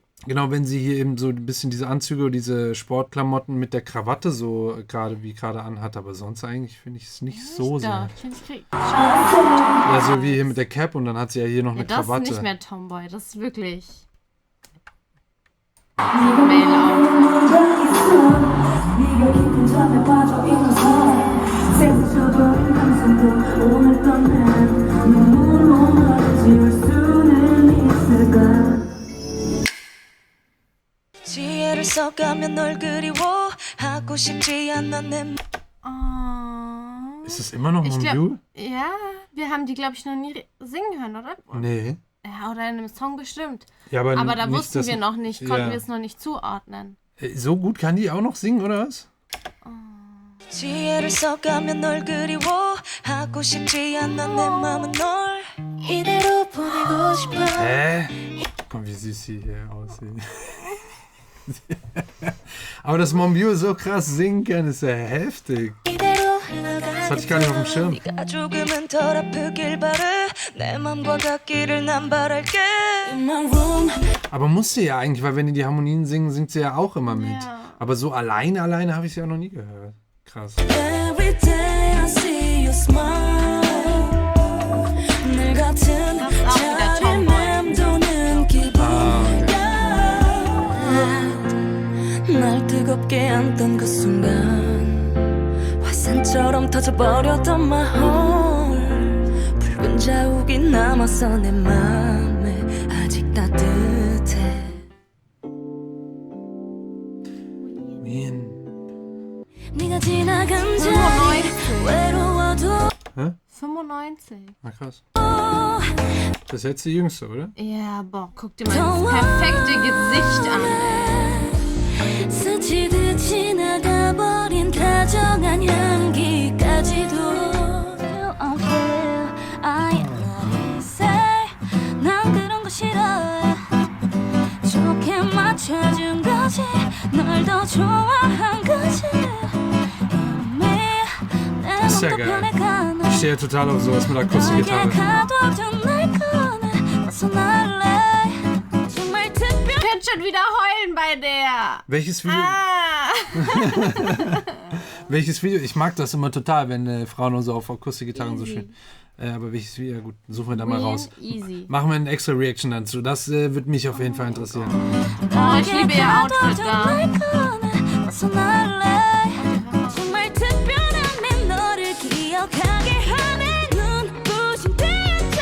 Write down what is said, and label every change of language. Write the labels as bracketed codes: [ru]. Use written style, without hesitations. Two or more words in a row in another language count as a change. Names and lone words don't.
[de] Genau, wenn sie hier eben so ein bisschen diese Anzüge, diese Sportklamotten mit der Krawatte so gerade anhat, aber sonst eigentlich finde ich es nicht so sehr. Ich finde, ich krieg Ja, so wie hier mit der Cap und dann hat sie ja hier noch eine das ist Krawatte. nicht mehr Tomboy, das ist wirklich Male-Outfit. [ko] 네가 깊은 잠에 빠져 있어서 세상적인 감성도 오늘 떠난 눈물로 나를 지울 수는 있을까 지혜를 써가며 널 그리워 하고 싶지 않아 내 [de] Oh. Ist das immer noch Ich Monbiul? Ja, wir haben die, glaube ich, noch nie singen hören, oder? Nee. Ja, oder in einem Song bestimmt. Ja, Aber da nicht, wussten dass- wir noch nicht, konnten ja. wir es noch nicht zuordnen. So gut kann die auch noch singen, oder was? [ko] 지혜를 써가며 널 그리워 하고 싶지 않아 내 맘은 널 이대로 보내고 싶어 [de] Hä? Guck mal, wie süß sie hier aussehen. Aber dass Monbiul so krass singen kann, ist ja heftig. [ko] 이대로 [de] Das hatte ich gar nicht auf dem Schirm. [ko] 네가 조금은 덜 아프길 바래 내 맘과 같기를 난 바랄게 [en] In my room [de] Aber muss sie ja eigentlich, weil wenn die die Harmonien singen, singt sie ja auch immer mit. Ja. Aber so alleine habe ich sie auch noch nie gehört. Krass. [en] Every day I see you smile [ko] 늘 같은 [de] Das ist auch wieder [ko] 자리 [de] Tomboy. [ko] 맴도는 기분 날 뜨겁게 안던 그 순간 화산처럼 터져버렸던 [en] my heart [ko] 붉은 자욱이 남았어 내 맘에 아직 따뜻해 [de] Wien. [ko] 네가 지나간 자리 외로워도 [de] 95. Na krass. Das ist jetzt die jüngste, oder? Ja, boah, guck dir mal das perfekte Gesicht an. [ko] 스치듯 지나가버린 다정한 향기까지도 [en] Feel unfair I love say [ko] 난 그런 거 싫어 좋게 맞춰준 거지 널 더 좋아한 거지 이미 내 [de] ist ja [ko] 맘도 [de] geil. [ko] 변해가네 [de] Ich stehe total auf sowas mit Akustikgitarre. [ko] 가둬둔 날 꺼내 벗어날래 정말 특별 [de] Ich könnte schon wieder heulen bei der. Welches Video? Ah. Welches Video? Ich mag das immer total, wenn Frauen nur so auf Akustikgitarren so Easy. schön. Aber welches Video? Ja, gut, suchen wir da mal Wien, raus. easy. Machen wir eine extra Reaction dazu. Das wird mich auf jeden Fall interessieren. Oh, ich liebe ihr Outfit da. [ko] 정말 특별한 내 너를 기억하게 하네 눈부신 태양